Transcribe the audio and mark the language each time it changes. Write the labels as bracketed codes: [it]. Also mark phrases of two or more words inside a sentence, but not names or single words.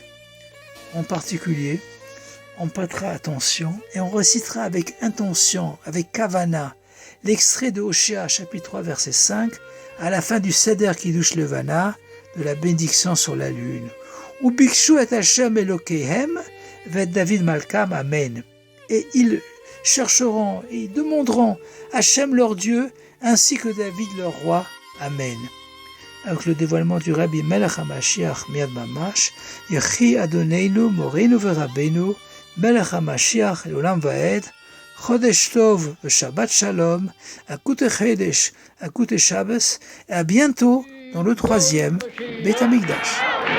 [fr] En particulier, on prêtera attention et on récitera avec intention, avec kavana, l'extrait de Hoshea, chapitre 3, verset 5, à la fin du [he] סדר קידוש לבנה, [fr] de la bénédiction sur la lune. [he] ובקשו את השם אלהיהם, ואת דוד מלכם, אמן. [fr] Et ils chercheront et ils demanderont Hashem leur Dieu, ainsi que David leur roi, Amen. Avec le dévoilement du [he] רבי מלך המשיח מיד ממש, יחי אדוננו מורנו ורבנו, מלך המשיח עולם ועד, חודש טוב שבת שלום, [yi] אגוטע חודש, אגוטע שבת, [fr] et à bientôt dans le 3e [he] בית המקדש.